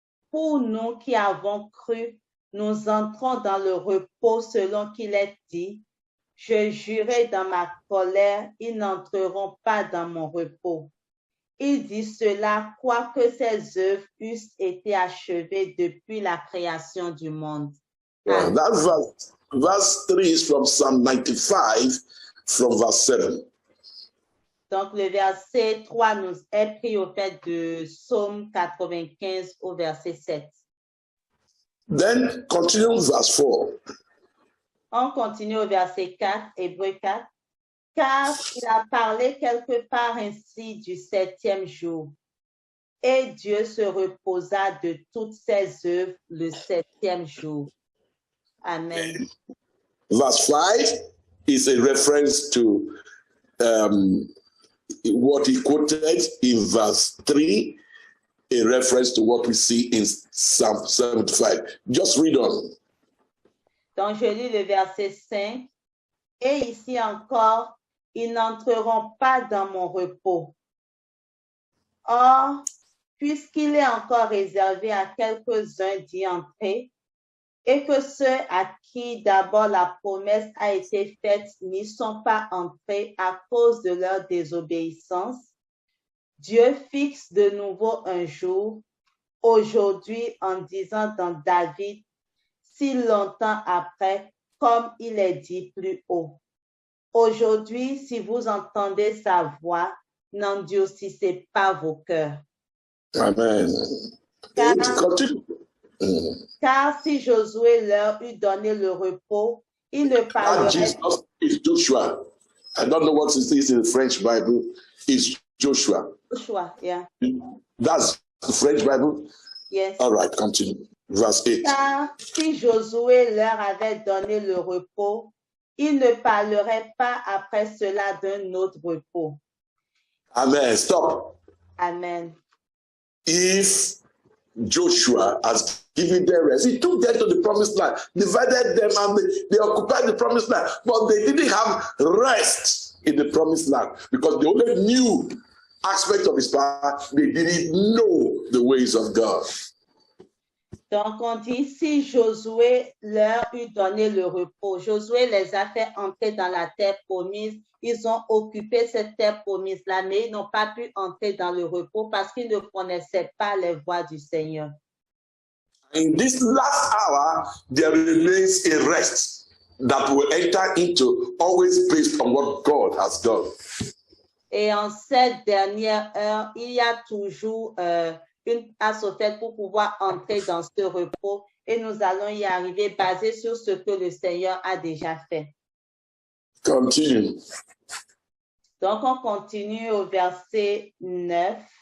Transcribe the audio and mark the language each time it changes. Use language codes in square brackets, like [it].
[fr] Pour nous qui avons cru, nous entrons dans le repos selon qu'il est dit, « Je jurai dans ma colère, ils n'entreront pas dans mon repos. » Il dit cela, quoique ses œuvres eussent été achevées depuis la création du monde. [en] Yeah, that verse 3 is from Psalm 95, from verse 7. [fr] Donc, le verset 3 nous est pris au fait de Psaume 95 au verset 7. [en] Then continue verse 4. [fr] On continue au verset 4, Hébreux 4. Car il a parlé quelque part ainsi du 7e jour. Et Dieu se reposa de toutes ses œuvres le 7e jour. Amen. [en] Verse 5 is a reference to what he quoted in verse 3, a reference to what we see in Psalm 75. Just read on. [fr] Donc, je lis le verset 5. Et ici encore, ils n'entreront pas dans mon repos. Or, puisqu'il est encore réservé à quelques-uns d'y entrer, et que ceux à qui d'abord la promesse a été faite n'y sont pas entrés à cause de leur désobéissance, Dieu fixe de nouveau un jour, aujourd'hui en disant dans David, si longtemps après, comme il est dit plus haut. Aujourd'hui, si vous entendez sa voix, n'endurcissez pas vos cœurs. [en] Amen. Continue. [fr] Car si Josué leur eût donné le repos, il ne [en] That [fr] parlerait [en] Jesus is Joshua. I don't know what it is in the French Bible. It's Joshua. Joshua. Yeah. That's the French Bible. Yes. All right, continue. Verse 8. [fr] Car si Josué leur avait donné le repos, il ne parlerait pas après cela d'un autre repos. [en] Amen. Stop. Amen. If Joshua has given them rest, he took them to the promised land, divided them, and they occupied the promised land, but they didn't have rest in the promised land because they only knew aspects of his power. They didn't know the ways of God. [fr] Donc, on dit, si Josué leur eût donné le repos, Josué les a fait entrer dans la terre promise, ils ont occupé cette terre promise-là, mais ils n'ont pas pu entrer dans le repos parce qu'ils ne connaissaient pas les voies du Seigneur. [en] In this last hour, there remains a rest that will enter into, always based on what God has done. [fr] Et en cette dernière heure, il y a toujours une passe au fait pour pouvoir entrer dans ce repos et nous allons y arriver basé sur ce que le Seigneur a déjà fait. [en] Continue. [fr] Donc, on continue au verset 9.